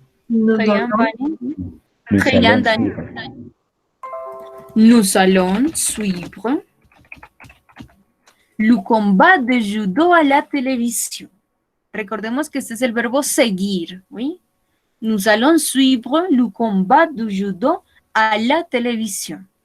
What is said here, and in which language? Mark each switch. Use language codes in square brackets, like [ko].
[fr] Très bien, Fanny. Très bien, Dani. Nous allons suivre le combat de judo à la télévision. [es] Recordemos que este es el verbo seguir, ¿oui? [fr] Nous allons suivre le combat de judo à la télévision.